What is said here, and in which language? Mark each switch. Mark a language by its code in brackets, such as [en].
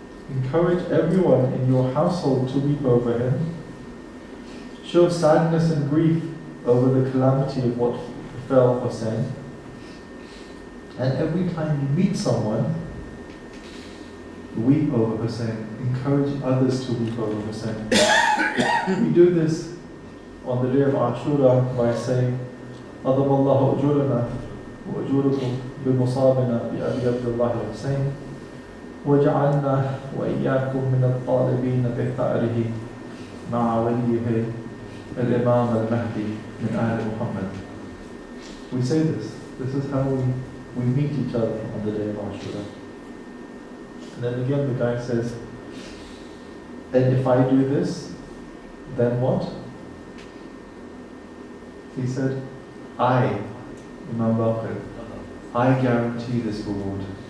[en] Encourage everyone in your household to weep over him. Show sadness and grief over the calamity of what befell Hussein. And every time you meet someone, weep over Hussein. Encourage others to weep over Hussein. We do this on the day of Ashura by saying, [ar] أَضَمَ اللَّهُ أُجُورَنَا وَأُجُورَكُمْ بِمُصَابِنَا بِأَبِي عبد الله الحسين وَجَعَلْنَا وَإِيَّاكُمْ مِنَ الطَّالِبِينَ بِثَأْرِهِ مَعَ وَلِيِّهِ الْإِمَامَ الْمَهْدِي مِنْ أَهْلِ مُحَمَّدٍ. [en] We say this. This is how we meet each other on the day of Ashura. And then again the guy says, and if I do this, then what? He said, Imam Baqir, I guarantee this reward.